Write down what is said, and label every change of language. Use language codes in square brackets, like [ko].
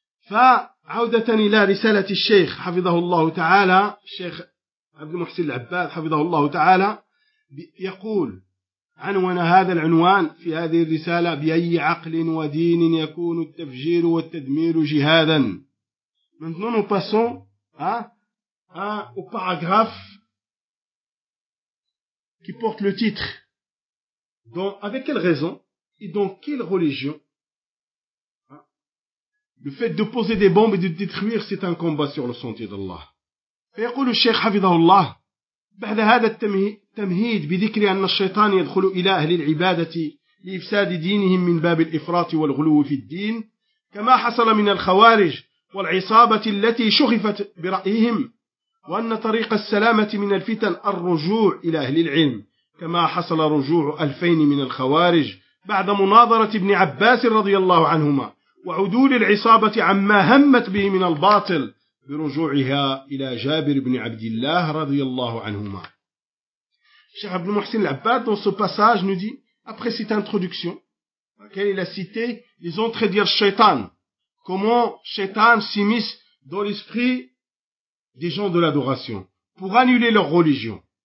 [ar] فعودة إلى رسالة الشيخ حفظه الله تعالى الشيخ عبد المحسن العباد حفظه الله تعالى يقول عنوان هذا العنوان في هذه الرسالة بأي عقل ودين يكون التفجير والتدمير جهادا. [fr] Maintenant nous passons au paragraphe qui porte le titre. Donc avec quelle raison et dans quelle religion le fait de poser des bombes et de détruire, c'est un combat sur le sentier d'Allah. [ar] فيقول الشيخ حفظه الله بعد هذا التمهيد بذكر أن الشيطان يدخل إلى أهل العبادة لإفساد دينهم من باب الإفراط والغلو في الدين كما حصل من الخوارج والعصابة التي شغفت برأيهم وأن طريق السلامة من الفتن الرجوع إلى أهل العلم كما حصل رجوع 2000 من الخوارج بعد مناظرة ابن عباس رضي الله عنهما وعدول العصابة عما همت به من الباطل برجوعها إلى جابر بن عبد الله رضي الله عنهما. [fr] Cheikh Abdel Mohsin Labbad, dans ce passage, nous dit, après cette introduction, dans laquelle il a cité les entrées d'Ir Shaitan, comment Shaitan s'immisce dans l'esprit des gens de l'adoration, pour annuler leur religion.